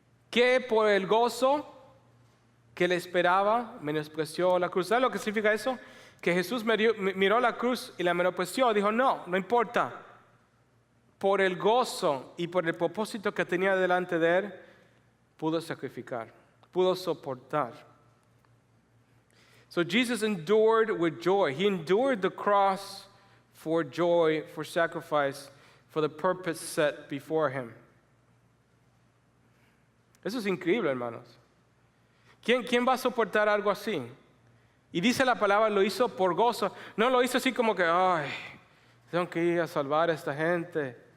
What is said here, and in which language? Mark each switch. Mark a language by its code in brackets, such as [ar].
[es] Que por el gozo que le esperaba, menospreció la cruz. ¿Sabe lo que significa eso? Que Jesús miró la cruz y la menospreció. Dijo, no importa. Por el gozo y por el propósito que tenía delante de él, pudo sacrificar, pudo soportar. [en] So Jesus endured with joy. He endured the cross for joy, for sacrifice, for the purpose set before him. [es] Eso es increíble, hermanos. ¿Quién va a soportar algo así? Y dice la palabra, lo hizo por gozo. No lo hizo así como que, ay, tengo que ir a salvar a esta gente.